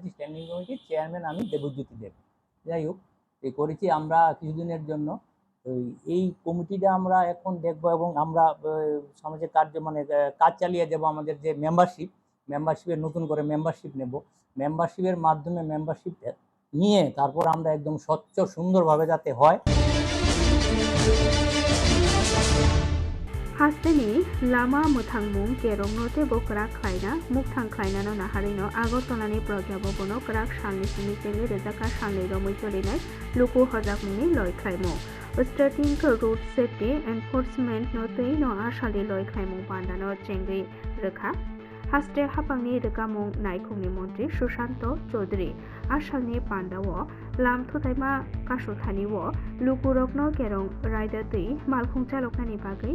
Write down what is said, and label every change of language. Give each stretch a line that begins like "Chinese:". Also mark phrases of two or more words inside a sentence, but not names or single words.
English: standing committee chairman
Bangla: আমি দেবজ্যোতি দেব। যাই হোক, এই করেছি আমরা কিছুদিনের জন্য। এই কমিটিটা আমরা এখন দেখব এবং আমরা সমাজের কার্য মানে কাজ চালিয়ে যাব। আমাদের যে মেম্বারশিপের নতুন করে মেম্বারশিপ নেব। মেম্বারশিপের মাধ্যমে মেম্বারশিপ নিয়ে তারপর আমরা একদম স্বচ্ছ সুন্দরভাবে যাতে হয়।
Kok Borok: हास्टेनि लामा मुथांमुं केरंनोते बोकराक खायना मुखथां खायनानो नाहारिनो आगरतलानि प्रज्ञा भवनो क्राक साननि सिमितेनि रेजाका साननि रमै चलिनाय लुकु हजाकमुंनि लयख्लायमु
English: starting route safety enforcement
Kok Borok: नोतै नो आसालि लयख्लायमु पान्डानो चेंगै रोखा हास्टे हापांनि रोगामुं नायखुंनि मन्त्रि सुशांत चौधरी आसालनि पान्डाव लाम थुथायमा कासुथानिव लुकुरकनो केरं रायदातै मालखुं चालकनानि बागै